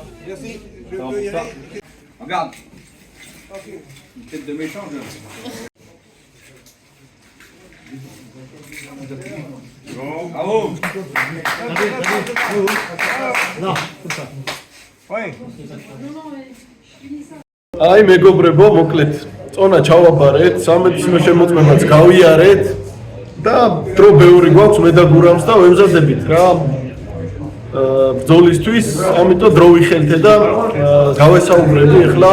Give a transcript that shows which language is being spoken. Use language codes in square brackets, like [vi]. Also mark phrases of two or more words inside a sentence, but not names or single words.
[fr] Merci. Je peux y aller. Regarde. Une tête de méchant, je. Bon. Bravo. Non, comme ça. Ouais. [ka] აი მეგობრებო, მოკლედ წონა ჩავაბარეთ, სამედიცინო შემოწმებაც გავიარეთ და დრო ბევრი გვაქვს მე და გურამს და ვემზადებით რა ბრძოლისთვის, ამიტომ დრო ვიხელთე და გავესაუბრები ახლა.